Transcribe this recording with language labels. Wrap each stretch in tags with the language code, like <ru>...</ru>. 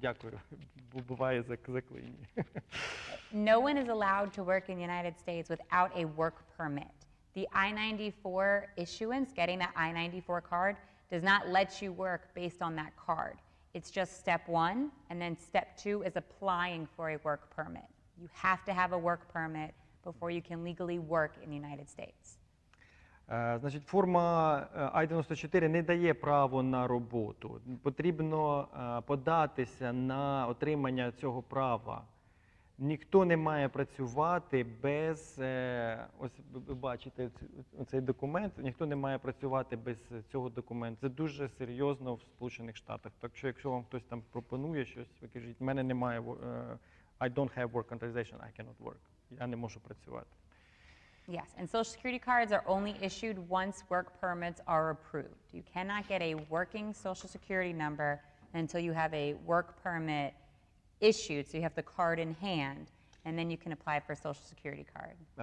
<uk>Дякую, бо буває заклинення.</uk> <en>No one is allowed to work in the United States without a work permit. The I-94 issuance, getting that I-94 card, does not let you work based on that card. It's just step one, and then step two is applying for a work permit. You have to have a work permit before you can legally work in the United States.</en> <uk>Значить, форма I-94 не дає право на роботу. Потрібно податися на отримання цього права. Ніхто не має працювати без, ось ви бачите цей документ, ніхто не має працювати без цього документу. Це дуже серйозно в Сполучених Штатах. Так що, якщо вам хтось там пропонує щось, ви кажіть, в мене немає,</uk> <en>I don't have work authorization, I cannot work.</en> <uk>Я не можу працювати.</uk> <en>Yes, and Social Security cards are only issued once work permits are approved. You cannot get a working Social Security number until you have a work permit issued, so you have the card in hand, and then you can apply for a Social Security card.</en>